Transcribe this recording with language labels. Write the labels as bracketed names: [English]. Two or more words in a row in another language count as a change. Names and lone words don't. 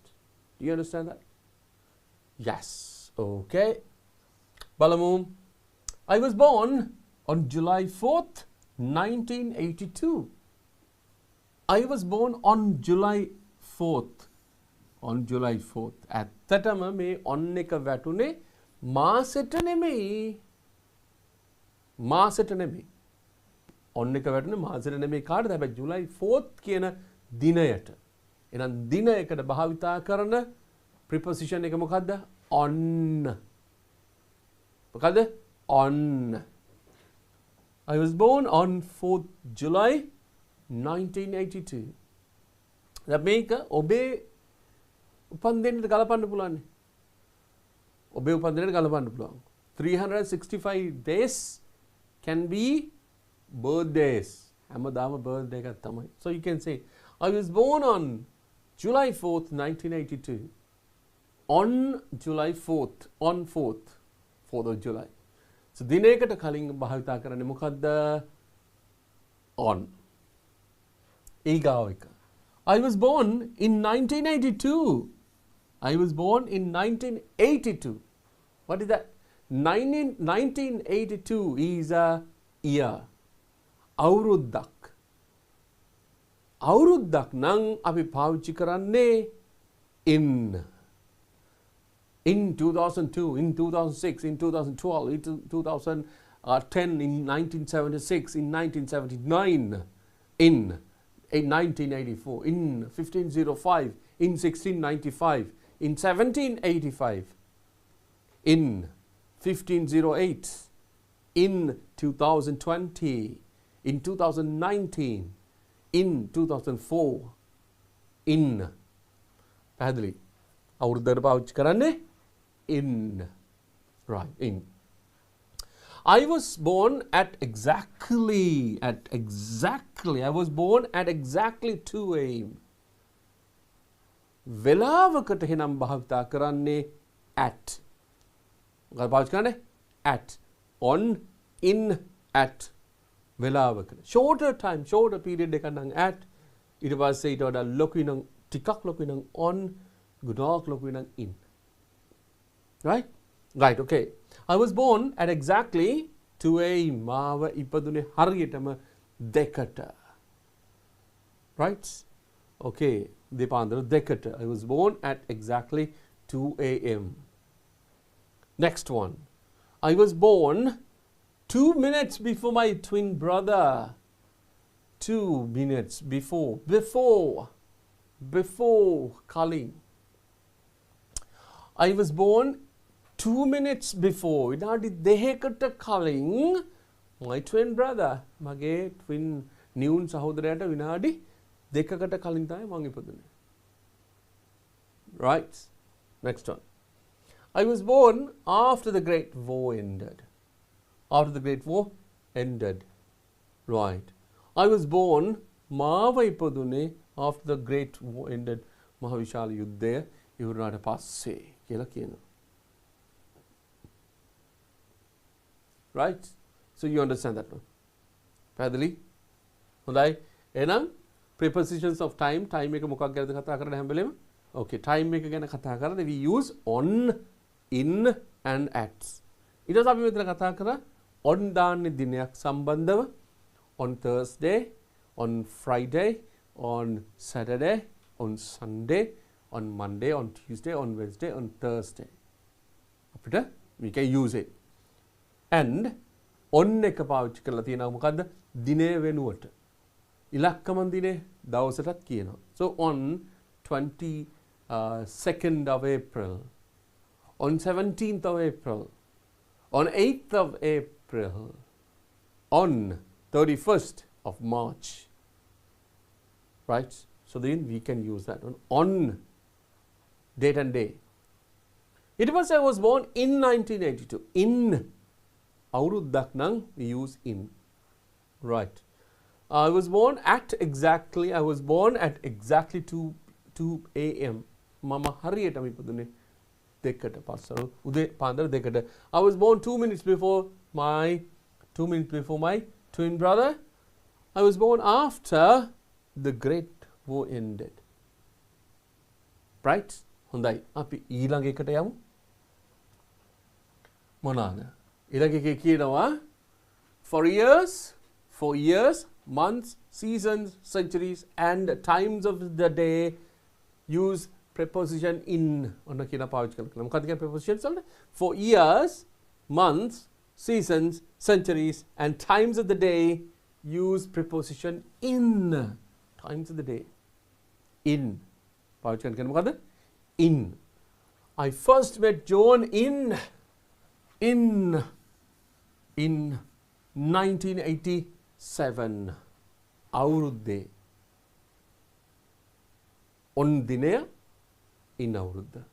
[English] Do you understand that? Yes. Okay. Balamu. I was born on July 4th, 1982. I was born on July 4th. On July 4th. [Sinhala] ඇත්තටම මේ on එක වැටුනේ මාසෙට නෙමෙයි. මාසෙට නෙමෙයි. on එක වැටුනේ මාසෙට නෙමෙයි කාටද? හැබැයි July 4th කියන දිනයට. එහෙනම් දිනයකට භාවිතා කරන preposition එක මොකද්ද? on. මොකද්ද? [English] On. I was born on 4th July 1982. [Sinhala] දැන් මේක ඔබේ උපන්දිනේට ගලපන්න පුළුවන්. ඔබේ උපන්දිනේට ගලපන්න පුළුවන්. [English] 365 days can be birthdays. [Sinhala] හැමදාම birthday එකක් තමයි. [English] So you can say I was born on July 4th 1982. On July 4th, on 4th of July. [Sinhala] So දිනයකට කලින් භාවිතා කරන්නේ මොකද්ද? on. ඊගාව එක. [English] I was born in 1982. I was born in 1982. What is that? 1982 is a year. [Sinhala] අවුරුද්දක්. අවුරුද්දක් නම් අපි පාවිච්චි කරන්නේ in. [English] In 2002, in 2006, in 2012, in 2010, in 1976, in 1979, in 1984, in 1505, in 1695, in 1785, in 1508, in 2020, in 2019, in 2004, in. [Sinhala] පැහැදිලි? අවුරුද්දකට පාවිච්චි කරන්නේ in. [English] Right, in. I was born at exactly, I was born at exactly 2 a.m. [Sinhala] වෙලාවකට එහෙනම් භාවිතා කරන්නේ at. මොකක්ද පාවිච්චි කරන්නේ? [English] At. On, in, at. වෙලාවකට. Shorter time, shorter period [Sinhala] එකක් නම් [English] at. [Sinhala] ඊට පස්සේ ඊට වඩා ලොකුයි නම් ටිකක් ලොකුයි නම් on. ගොඩාක් ලොකුයි නම් in. Right? [English] Right, okay. I was born at exactly 2 a.m. [Sinhala] මාව ඉපදුනේ හරියටම 2ට. Right? Okay. දෙපාන්දර 2ට. [English] I was born at exactly 2 a.m. Next one. I was born 2 minutes before my twin brother. 2 minutes before. Before Colin. I was born 2 minutes before. [Sinhala] විනාඩි 2කට කලින් [English] my twin brother. [Sinhala] මගේ twin නියුන් සහෝදරයාට විනාඩි 2කට කලින් තමයි මම ඉපදුනේ. [English] Right. Next one. I was born after the Great War ended. After the Great War ended. Right. I was born [Sinhala] මාව ඉපදුනේ [English] after the Great War ended. [Sinhala] මහ විශාල යුද්ධය ඉවරනාට පස්සේ කියලා කියනවා. [English] Right? So you understand that now. [Sinhala] පැහැදිලි? හොඳයි. එහෙනම් [English] prepositions of time [Sinhala] එක මොකක් ගැනද කතා කරන්නේ හැම වෙලේම? [English] Okay, time [Sinhala] එක ගැන කතා කරද්දී [English] we use on, in and at. [Sinhala] ඊට පස්සේ අපි මෙතන කතා කරා on දාන්නේ දිනයක් සම්බන්ධව, [English] on Thursday, on Friday, on Saturday, on Sunday, on Monday, on Tuesday, on Wednesday, on Thursday. We can use it. And on [Sinhala] එක පාවිච්චි කරලා තියෙනවා මොකද්ද? දිනය වෙනුවට. ඉලක්කමන් දිනේ දවසටත් කියනවා. [English] So on 22nd of April, on 17th of April, on 8th of April, on 31st of March. Right? So then we can use that one. On date and day. It was I was born in 1982. In [Sinhala] අවුරුද්දක් නම් [English] we use in. Right. I was born at exactly 2 a.m. [Sinhala] මම හරියටම ඉපදුනේ 2ට පස්සර උදේ පාන්දර 2ට. [English] I was born 2 minutes before my twin brother. I was born after the Great War ended. Right? [Sinhala] හොඳයි. අපි ඊළඟ එකට යමු. මොනවාද? ඊළඟ එකේ කියනවා [English] for years, months, seasons, centuries and times of the day use preposition in. [Sinhala] ඔන්න කියන පාවිච්චි කරලා මොකක්ද කියන prepositions වලට? [English] For years, months, seasons, centuries and times of the day use preposition in. Times of the day. In. [Sinhala] පාවිච්චි කරන කියන්නේ මොකද්ද? [English] In. I first met John in 1987. [Sinhala] අවුරුද්දේ. on දිනය in අවුරුද්ද.